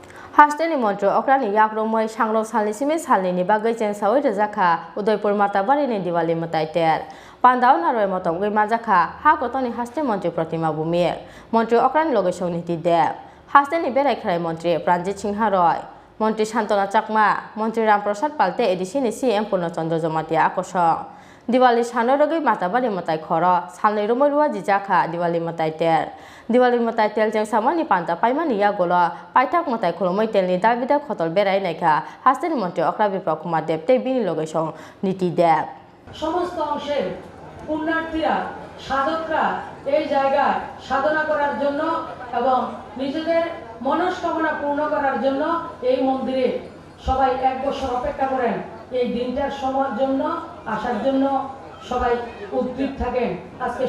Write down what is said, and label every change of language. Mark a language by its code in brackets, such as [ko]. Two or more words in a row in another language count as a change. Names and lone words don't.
[trp] हास्टेनि मन्त्र अक्रानि याक्रमय सांलो सालनि सिमे सालनि बागै जें सावै रजाखा उदयपुर माताबारिनि दिवाली मताइतेर पान्दाव नारय मतम गै माजाखा हा गतनि हास्टे मन्त्री प्रतिमा बुमि मन्त्री अक्रानि लगे सौनिति देव हास्टेनि बेरायखाय मन्त्री प्राणजित सिंह रय मन्त्री शान्तना चाकमा मन्त्री रामप्रसाद पाल्टे एडिसिनि सीएम पूर्णचन्द्र जमातिया आकर्षण दिवाली सानो रगै माताबारि मताइ खर सालनै रुमरुवा जिजाखा दिवाली मताइ तेल जें सामानि पान्ता पाइमानि यागोल पाइथाक मताइ खुलुमै तेलनि दाबिदा खतल बेरायनायखा हास्टेनि मन्त्री अक्रा विप्लव कुमार देव ते बिनि लगे सं नीति देव [bn] সমস্ত অংশের পুণ্যার্থীরা সাধকরা এই জায়গায় সাধনা করার জন্য এবং নিজেদের মনস্কামনা পূর্ণ করার জন্য এই মন্দিরে সবাই এক বছর অপেক্ষা করেন এই দিনটার সময়ের জন্য আসার জন্য সবাই উদ্গ্রীব থাকেন আজকে